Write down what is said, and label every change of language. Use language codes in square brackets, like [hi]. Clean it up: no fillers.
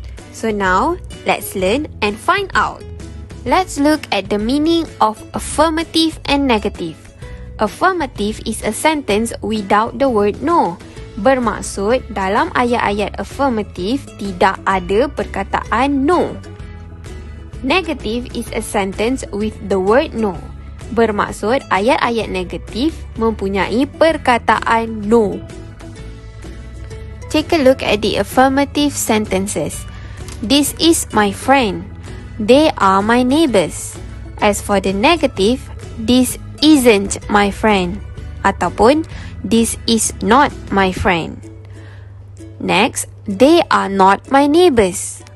[en] So now, let's learn and find out. Let's look at the meaning of affirmative and negative. Affirmative is a sentence without the word no. [ms] Bermaksud, dalam ayat-ayat affirmative tidak ada perkataan no. [en] Negative is a sentence with the word no. [ms] Bermaksud, ayat-ayat negatif mempunyai perkataan no. [en] Take a look at the affirmative sentences. This is my friend. They are my neighbors. As for the negative, this isn't my friend. [ms] Ataupun, [en] this is not my friend. Next, they are not my neighbors.